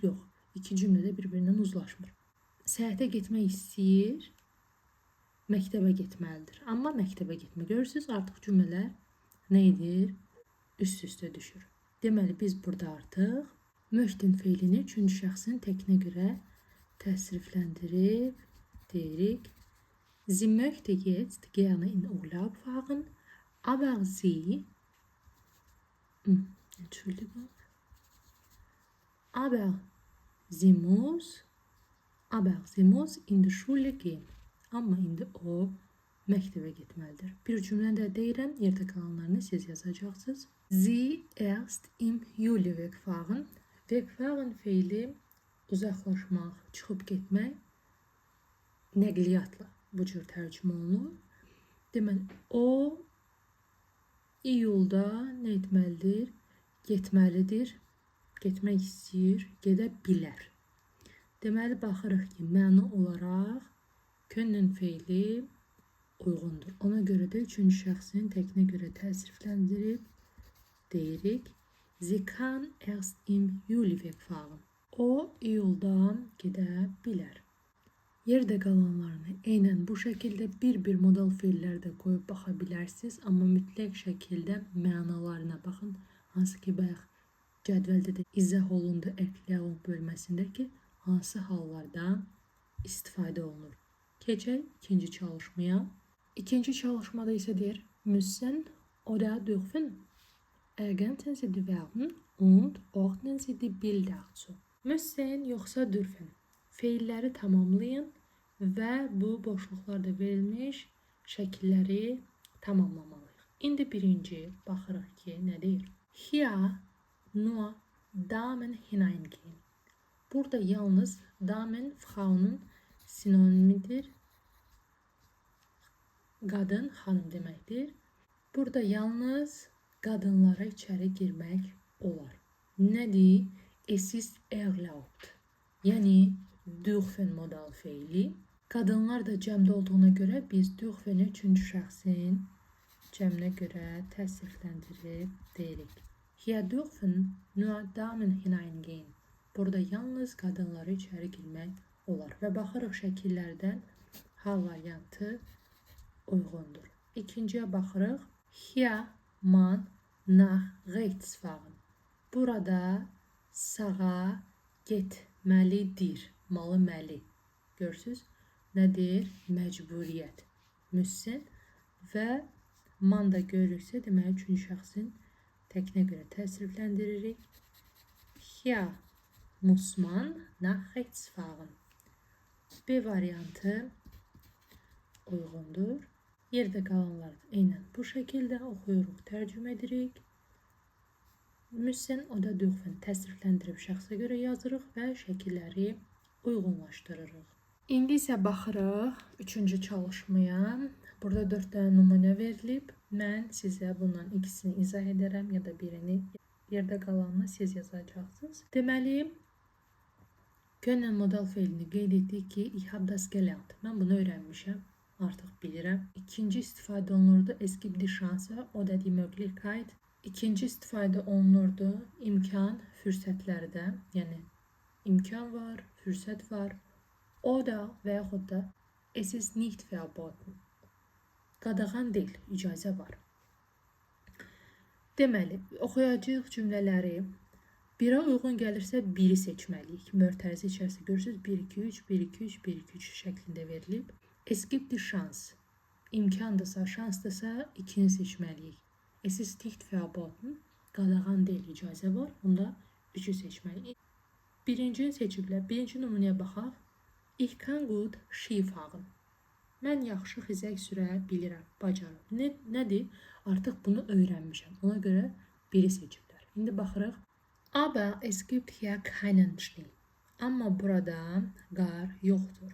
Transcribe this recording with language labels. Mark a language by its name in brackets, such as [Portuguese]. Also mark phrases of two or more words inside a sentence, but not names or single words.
[Azerbaijani] Yox, iki cümlə də bir-birindən uzlaşmır. Səyahətə getmək istəyir, məktəbə getməlidir. Amma məktəbə getmə. Görürsünüz, artıq cümlələr nə edir? Üst-üstə düşür. Deməli, biz burada artıq möchten feilini üçüncü şəxsin təkinə görə təsrifləndirib deyirik. [German] Sie möchte jetzt gerne in Urlaub fahren, aber sie Entschuldigung. Aber sie muss in die Schule gehen. [Azerbaijani] Amma indi o məktəbə getməlidir. Bir cümlədə deyirəm, yerdə qalanlarını siz yazacaqsınız. [German] Sie erst im Juli wegfahren. [Azerbaijani] Wegfahren feili uzaqlaşmaq, çıxıb getmək, nəqliyyatla bu cür tərcümə olunur. Deməli, o iyulda nə etməlidir? Getməlidir, getmək istəyir, gedə bilər. Deməli, baxırıq ki, məna olaraq können feili uyğundur. Ona görə də üçüncü şəxsin təkinə görə təsrifləndirib deyirik. [German] Sie kann erst im Juli wegfahren. [Azerbaijani] O iyuldan gedə bilər. Yerdə qalanlarını eynən bu şəkildə bir-bir modal feillərdə qoyub baxa bilərsiniz. Amma mütləq şəkildə mənalarına baxın. Hansı ki, bayaq cədvəldə də izah olundu əqliyalın bölməsində ki, hansı hallardan istifadə olunur. Keçək ikinci çalışmaya. İkinci çalışmada isə deyir, [German] müssen oder dürfen ergänzen Sie die Verben und ordnen Sie die Bilder zu. [Azerbaijani] Müssen yoxsa dürfen feilləri tamamlayın və bu boşluqlarda verilmiş şəkilləri tamamlamalıyıq. İndi birinci baxırıq ki, nə deyir? [German] Hier nur Damen hineingehen. [Azerbaijani] Burada yalnız [German] Damen Frau'nun [Azerbaijani] sinonimidir. Qadın, xanım deməkdir. Burada yalnız qadınlara içəri girmək olar. Nədir? [German] Es ist erlaubt. [Azerbaijani] Yəni dürfen modal feili. Qadınlar da cəmdə olduğuna görə biz dürfeni üçüncü şəxsin cəminə görə təsrifləndirib deyirik. [German] Hier dürfen nur Damen hineingehen. [Azerbaijani] Burada yalnız qadınlara içəri girmək olar. Və baxırıq şəkillərdən H variantı uyğundur. İkinciyə baxırıq. [German] Hier man nach rechts fahren. [Azerbaijani] Burada sağa getməlidir. Malı məli. Görürsünüz? Nədir? Məcburiyyət. Müssin və man da görürüksə, deməli üçüncü şəxsin təkinə görə təsrifləndiririk. [German] Hier muss man nach rechts fahren. [Azerbaijani] B variantı uyğundur. Yerdə qalanlar eynən bu şəkildə oxuyuruq, tərcümə edirik. Müssen o da dürfen təsrifləndirib şəxsə görə yazırıq və şəkilləri uyğunlaşdırırıq. İndi isə baxırıq üçüncü çalışmaya. Burada 4 dənə nümunə verilib. Mən sizə bundan ikisini izah edərəm ya da birini. Yerdə qalanını siz yazacaqsınız. Deməli, können modal feilini qeyd etdik ki, [German] ich habe das gelernt. [Azerbaijani] Mən bunu öyrənmişəm. Artıq bilirəm. İkinci istifadə olunurdu. [German] Es gibt die Chance, [Azerbaijani] o da [German] die Möglichkeit. [Azerbaijani] İkinci istifadə olunurdu. İmkan, fürsətlərdə. Yəni, imkan var, fürsət var. O da və yaxud da [German] es ist nicht verboten. [Azerbaijani] Qadağan deyil, icazə var. Deməli, oxuyacağıq cümlələri. Birə uyğun gəlirsə, biri seçməliyik. Mötərizə içərisində görürsünüz, 1, 2, 3, 1, 2, 3, 1, 2, 3 şəklində verilib. [German] Es gibt die Chance. [Azerbaijani] İmkandırsa, şansdırsa ikini seçməliyik. [German] Es ist nicht verboten. [Azerbaijani] Qadağan deyil, icazə var. Onda 3'ü seçməliyik. Birincini seçiblər. Birinci nümunəyə baxaq. [German] Ich kann gut Ski fahren. [Azerbaijani] Mən yaxşı xizək sürə bilirəm, bacarım. Nədir? Artıq bunu öyrənmişəm. Ona görə biri seçiblər. İndi baxırıq. [German] Aber es gibt hier keinen Schnee. [Azerbaijani] Amma burada qar yoxdur.